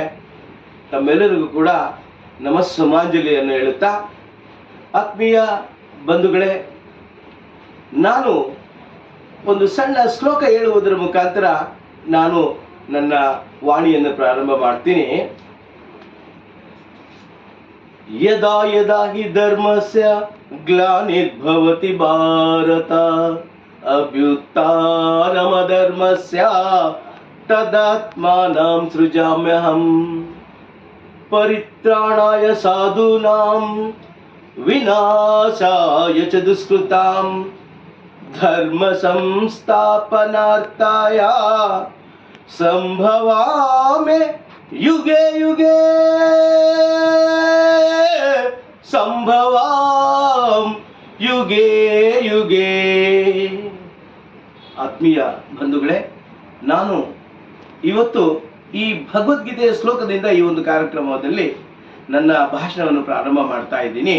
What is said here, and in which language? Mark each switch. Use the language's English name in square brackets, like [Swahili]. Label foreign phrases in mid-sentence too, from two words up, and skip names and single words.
[Kannada] ತಮ್ಮೆಲ್ಲರಿಗೂ ಕೂಡ ನಮಸ್ಸುಮಾಂಜಲಿಯನ್ನು ಹೇಳುತ್ತಾ, ಆತ್ಮೀಯ ಬಂಧುಗಳೇ, ನಾನು ಒಂದು ಸಣ್ಣ ಶ್ಲೋಕ ಹೇಳುವುದರ ಮುಖಾಂತರ ನಾನು ನನ್ನ ವಾಣಿಯನ್ನು ಪ್ರಾರಂಭ ಮಾಡ್ತೀನಿ. [Sanskrit] ಯದಾ ಯದಾ ಹಿ ಧರ್ಮಸ್ಯ ಗ್ಲಾನಿರ್ಭವತಿ ಭಾರತ ಅಭ್ಯುತ್ಥಾನಮಧರ್ಮಸ್ಯ ತದಾತ್ಮಾನಂ ಸೃಜಾಮ್ಯಹಂ ಪರಿತ್ರಾಣಾಯ ಸಾಧೂನಾಂ ವಿನಾಶಾಯ ಚ ದುಷ್ಕೃತಾಂ ಧರ್ಮ ಸಂಸ್ಥಾಪನಾರ್ಥಾಯ ಸಂಭವಾಮಿ ಯುಗೆ ಯುಗೆ ಸಂಭವಾಂ ಯುಗೆ ಯುಗೆ. [Kannada] ಆತ್ಮೀಯ ಬಂಧುಗಳೇ, ನಾನು ಇವತ್ತು ಈ ಭಗವದ್ಗೀತೆಯ ಶ್ಲೋಕದಿಂದ ಈ ಒಂದು ಕಾರ್ಯಕ್ರಮದಲ್ಲಿ ನನ್ನ ಭಾಷಣವನ್ನು ಪ್ರಾರಂಭ ಮಾಡ್ತಾ ಇದ್ದೀನಿ.